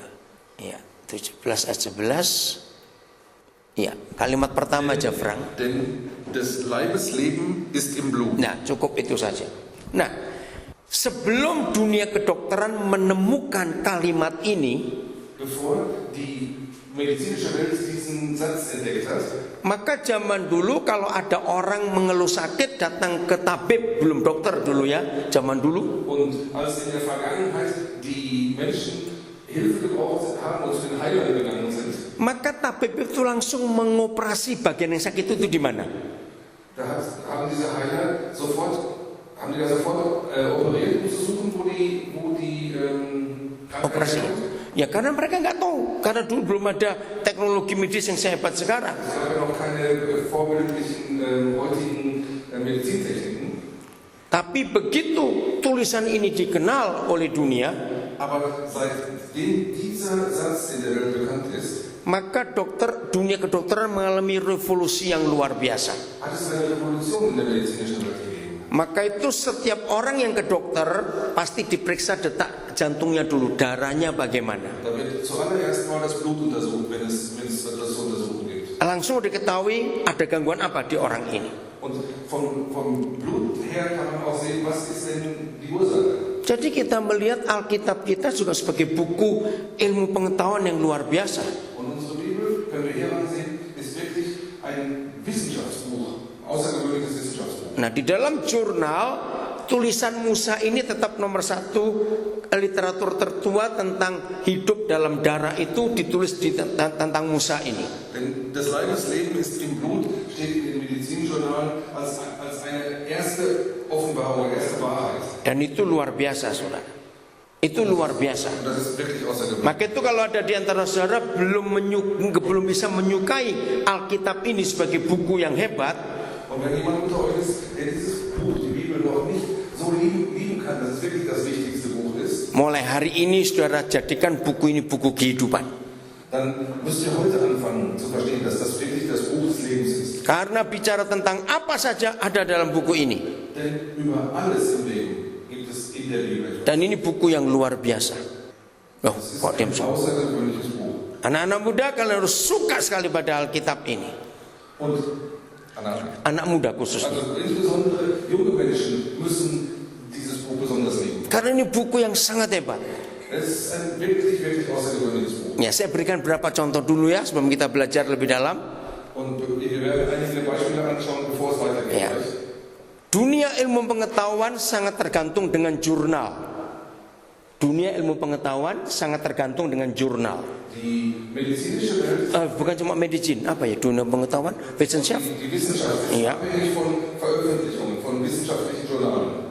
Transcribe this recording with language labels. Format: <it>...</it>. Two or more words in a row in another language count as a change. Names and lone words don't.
<id>Ya, 17 ayat 11. Ya, kalimat pertama aja, Frank.</id> <de>Denn des Leibes Leben ist im Blut.</de> <id>Nah, cukup itu saja. Nah, sebelum dunia kedokteran menemukan kalimat ini,</id> <de>Bevor die medizinische Welt diesen Satz entdeckt hat,</de> <id>maka zaman dulu kalau ada orang mengeluh sakit datang ke tabib, belum dokter dulu ya, zaman dulu.</id> <de>und als in der Vergangenheit die Menschen Hilfe gebraucht haben und zu den Heilern gegangen sind,</de> <id>Maka tabib itu langsung mengoperasi bagian yang sakit itu di mana?</id> <de>da haben diese Heiler sofort operiert, um zu suchen, wo die Krankheit</de> <id>Operasi.</id> <de>herkommt.</de> <id>Ya karena mereka nggak tahu, karena dulu belum ada teknologi medis yang sehebat sekarang.</id> <de>Es gab ja noch keine vorbildlichen heutigen Medizintechniken.</de> <id>Tapi begitu tulisan ini dikenal oleh dunia,</id> <de>Aber seitdem dieser Satz in der Welt bekannt ist,</de> <id>maka dunia kedokteran mengalami revolusi yang luar biasa.</id> <de>hat es eine Revolution in der medizinischen Welt gegeben.</de> <id>Maka itu setiap orang yang ke dokter pasti diperiksa detak jantungnya dulu, darahnya bagaimana.</id> <de>Da wird zuallererst mal das Blut untersucht, wenn es etwas zu untersuchen gibt.</de> <id>Langsung diketahui ada gangguan apa di orang ini.</id> <de>Und vom Blut her kann man auch sehen, was ist denn die Ursache.</de> <id>Jadi kita melihat Alkitab kita juga sebagai buku ilmu pengetahuan yang luar biasa.</id> <de>Und unsere Bibel, können wir hier ansehen, ist wirklich ein Wissenschaftsbuch, außergewöhnliches Wissenschaftsbuch.</de> <id>Nah, di dalam jurnal tulisan Musa ini tetap nomor 1. Literatur tertua tentang hidup dalam darah itu ditulis tentang Musa ini.</id> <de>Denn das Leibesleben ist im Blut, steht in den Medizinjournalen als eine erste Offenbarung, erste Wahrheit.</de> <id>Dan itu luar biasa, saudara. Itu luar biasa.</id> <de>Und das ist wirklich außergewöhnlich.</de> <id>Maka itu kalau ada di antara saudara belum bisa menyukai Alkitab ini sebagai buku yang hebat,</id> <de>Und wenn jemand unter euch ist, der dieses Buch, die Bibel, noch nicht so lieben kann, dass es wirklich das wichtigste Buch ist,</de> <id>mulai hari ini saudara jadikan buku ini buku kehidupan.</id> <de>dann müsst ihr heute anfangen zu verstehen, dass das wirklich das Buch des Lebens ist.</de> <id>Karena bicara tentang apa saja ada dalam buku ini.</id> <de>Denn über alles im Leben gibt es in der Bibel etwas.</de> <id>Dan ini buku yang luar biasa. Loh,</id> <de>Es ist</de> <id>kok diam</id> <de>ein</de> <id>semua?</id> <de>außergewöhnliches Buch.</de> <id>Anak-anak muda kalian harus suka sekali pada Alkitab ini.</id> <de>Und</de> <id>Anak muda khususnya.</id> <de>also insbesondere junge Menschen müssen dieses Buch besonders lieben.</de> <id>Karena ini buku yang sangat hebat.</id> <de>Es ist ein wirklich, wirklich außergewöhnliches Buch.</de> <id>Ya, saya berikan beberapa contoh dulu ya sebelum kita belajar lebih dalam.</id> <de>Und wir werden einige Beispiele anschauen, bevor es weitergeht.</de> <id>Ya. Dunia ilmu pengetahuan sangat tergantung dengan jurnal. Dunia ilmu pengetahuan sangat tergantung dengan jurnal.</id> <de>Die medizinische Welt,</de> <id>Bukan cuma medicine, apa ya, dunia pengetahuan,</id> <de>Wissenschaft. die Wissenschaft ist Ja. abhängig von Veröffentlichungen, von wissenschaftlichen Journalen.</de>